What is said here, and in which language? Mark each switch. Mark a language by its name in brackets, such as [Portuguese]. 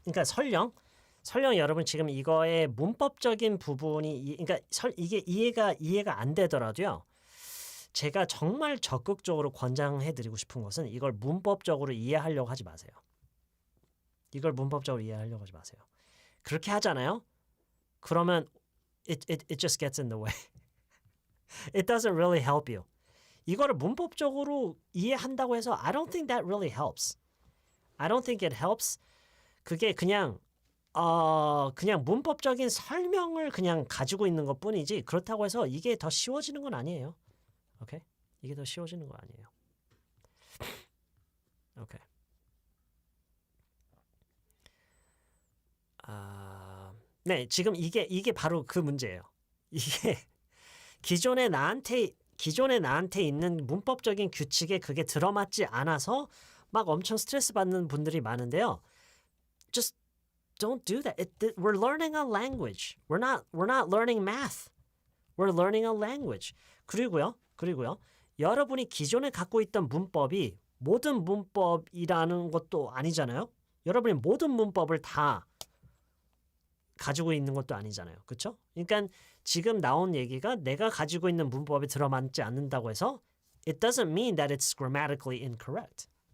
[Korean] 그러니까 설령 여러분 지금 이거의 문법적인 부분이 그러니까 이게 이해가 안 되더라도요. 제가 정말 적극적으로 권장해 드리고 싶은 것은 이걸 문법적으로 이해하려고 하지 마세요. 이걸 문법적으로 이해하려고 하지 마세요. 그렇게 하잖아요. 그러면 [English] it just gets in the way. It doesn't really help you. [Korean] 이거를 문법적으로 이해한다고 해서 [English] I don't think that really helps. I don't think it helps. [Korean] 그게 그냥 문법적인 설명을 그냥 가지고 있는 것뿐이지 그렇다고 해서 이게 더 쉬워지는 건 아니에요. 오케이? 이게 더 쉬워지는 거 아니에요. 오케이. 네, 지금 이게 바로 그 문제예요. 이게 기존에 나한테 있는 문법적인 규칙에 그게 들어맞지 않아서 막 엄청 스트레스 받는 분들이 많은데요. [English] Just don't do that. We're learning a language. We're not learning math. We're learning a language. [Korean] 그리고요. 여러분이 기존에 갖고 있던 문법이 모든 문법이라는 것도 아니잖아요. 여러분이 모든 문법을 다 가지고 있는 것도 아니잖아요. 그렇죠? 그러니까 지금 나온 얘기가 내가 가지고 있는 문법에 들어맞지 않는다고 해서 [English] it doesn't mean that it's grammatically incorrect.